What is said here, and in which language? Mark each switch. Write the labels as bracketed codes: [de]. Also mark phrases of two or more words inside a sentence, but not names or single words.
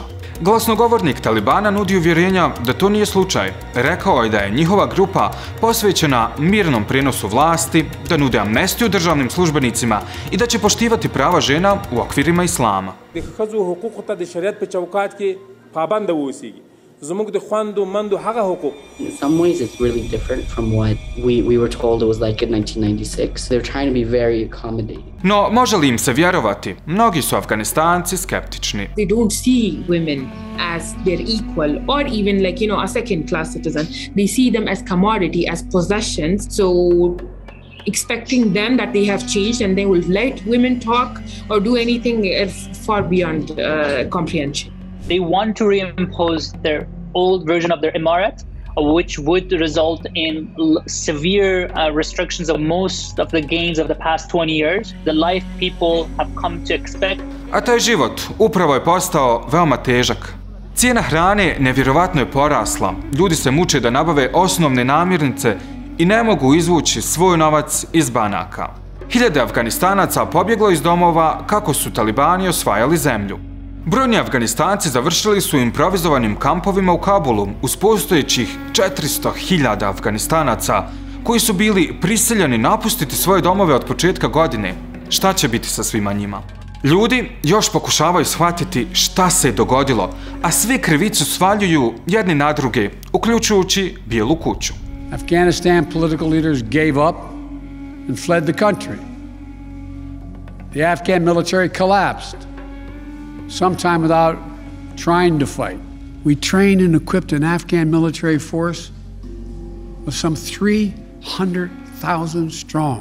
[bs] Glasnogovornik Talibana nudi uvjerenja da to nije slučaj. Rekao je da je njihova grupa posvećena mirnom prijenosu vlasti, da nude amnestiju državnim službenicima i da će poštivati prava žena u okvirima islama. [en] In some ways, it's really different from what we were told it was like in 1996. They're trying to be very accommodating. [bs] No, može li im se vjerovati? Mnogi su Afganistanci skeptični. [en] They don't see women as their equal or even like, a second-class citizen. They see them as commodity, as possessions. So expecting them that they have changed and they will let women talk or do anything is far beyond comprehension. They want to reimpose their old version of their Emirat, which would result in severe restrictions of most of the gains of the past 20 years, the life people have come to expect. [bs] A taj život upravo je postao veoma težak. Cijena hrane nevjerovatno je porasla. Ljudi se muče da nabave osnovne namirnice i ne mogu izvući svoj novac iz banaka. Hiljade Afganistanaca pobjeglo iz domova kako su Talibani osvajali zemlju. Brojni Afganistanci završili su u improvizovanim kampovima u Kabulu uz postojećih 400.000 Afganistanaca koji su bili prisiljeni napustiti svoje domove od početka godine. Šta će biti sa svima njima? Ljudi još pokušavaju shvatiti šta se je dogodilo, a svi krivicu svaljuju jedni na druge, uključujući Bijelu kuću. [en] Afghanistan political leaders gave up and fled the country. The Afghan military collapsed, sometime without trying to fight. We trained and equipped an Afghan military force of some 300,000 strong.